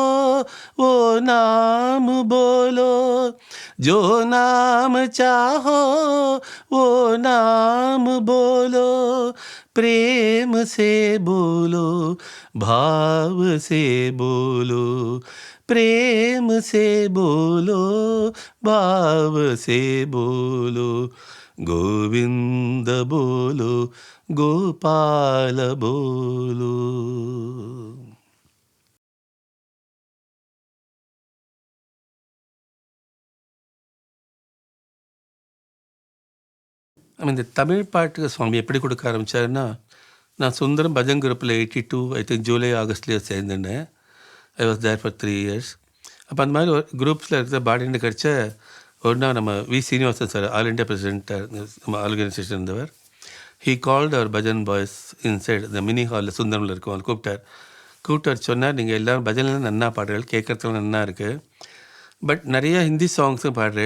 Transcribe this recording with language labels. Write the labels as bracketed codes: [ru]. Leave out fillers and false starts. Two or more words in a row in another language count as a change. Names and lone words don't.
[hi] वो नाम बोलो, जो नाम चाहो वो नाम बोलो, प्रेम से बोलो भाव से बोलो, प्रेम से बोलो भाव से बोलो, गोविंद बोलो गोपाल बोलो. [ta] இந்த தமிழ் பாட்டுக்கு சுவாமி எப்படி கொடுக்க ஆரம்பித்தாருன்னா, நான் சுந்தரம் பஜன் குரூப்பில் 82 [en] I think [ta] ஜூலை ஆகஸ்ட்லேயே சேர்ந்துட்டேன். [en] I was there for 3 years. [ta] அப்போ அந்த மாதிரி ஒரு குரூப்ஸில் இருக்கிற பாடின்னு கிடச்ச ஒரு நாள் நம்ம வி சீனிவாசன் சார், [en] All India [ta] பிரசிடென்ட்டாக நம்ம ஆர்கனைசேஷன் இருந்தவர். [en] He called our bhajan boys inside [ta] இந்த மினி ஹாலில் சுந்தரமில் இருக்கும். அவர் கூப்பிட்டார் சொன்னார், நீங்கள் எல்லோரும் பஜன்லாம் நன்னா பாடுறீர்கள், கேட்குறதுலாம் நன்னா இருக்குது, பட் நிறைய ஹிந்தி சாங்ஸும் பாடுறீர்கள்.